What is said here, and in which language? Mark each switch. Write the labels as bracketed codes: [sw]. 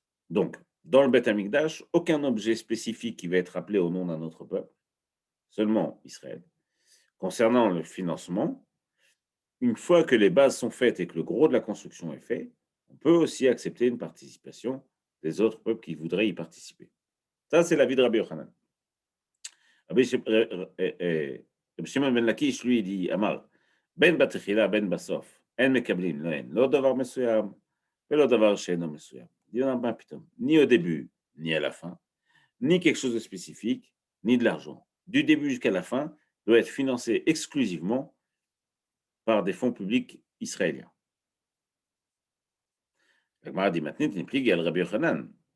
[fr] Donc, dans le Beth Amikdash, aucun objet spécifique qui va être appelé au nom d'un autre peuple, seulement Israël. Concernant le financement, une fois que les bases sont faites et que le gros de la construction est fait, on peut aussi accepter une participation des autres peuples qui voudraient y participer. Ça, c'est l'avis de Rabbi Yochanan. Rabbi Shimon ben Lakish, lui, dit Amar, [he] בין בתחילה, בין בסוף, אין מקבלים, לא דבר מסוים, ולא דבר שאינו מסוים. [fr] Il y en a pas putain, ni au début, ni à la fin, ni quelque chose de spécifique, ni de l'argent. Du début jusqu'à la fin, doit être financé exclusivement par des fonds publics israéliens. La Gemara dit maintenant, il implique al Rabbi Yochanan.